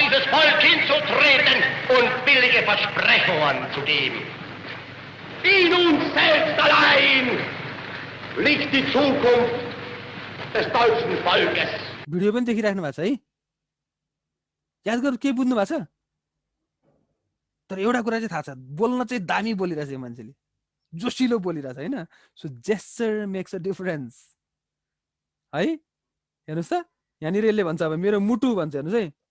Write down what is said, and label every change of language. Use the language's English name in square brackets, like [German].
[German] Volk hinzutreten und billige Versprechungen zu geben. In uns selbst allein liegt die Zukunft des deutschen Volkes. [Nepali] Video पनि देखिराख्नु भएको छ है, याद गर्नु के बुझ्नु भएको छ? तर एउटा कुरा चाहिँ थाहा छ, बोल्न चाहिँ दामी बोलिरहेछ यो मान्छेले, जोसिलो बोलिरहेछ हैन। [English] So gesture makes a difference है। [Nepali] हेर्नुस् त, यहाँनिर यसले भन्छ अब मेरो मुटु भन्छ, हेर्नुस् है।